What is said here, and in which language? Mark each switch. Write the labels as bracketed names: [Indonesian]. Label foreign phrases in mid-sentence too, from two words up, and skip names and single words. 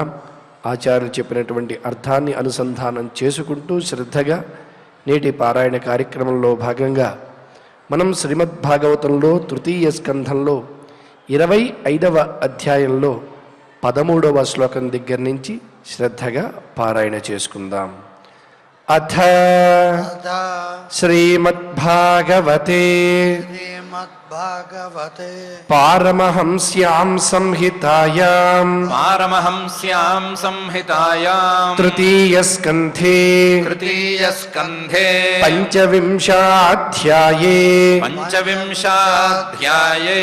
[Telugu] ఆచార్యులు చెప్పినటువంటి అర్థాన్ని అనుసంధానం చేసుకుంటూ శ్రద్ధగా నేటి పారాయణ కార్యక్రమంలో భాగంగా మనం శ్రీమద్భాగవతంలో తృతీయ స్కంధంలో 25వ అధ్యాయంలో 13వ శ్లోకం దగ్గర నుంచి శ్రద్ధగా పారాయణ చేసుకుందాం. [Sanskrit] అథ శ్రీమద్భాగవతే श्रीमद्भागवते पारमहंस्यां संहितायां पारमहंस्यां संहितायां तृतीयस्कन्धे तृतीयस्कन्धे पञ्चविंशाध्याये पञ्चविंशाध्याये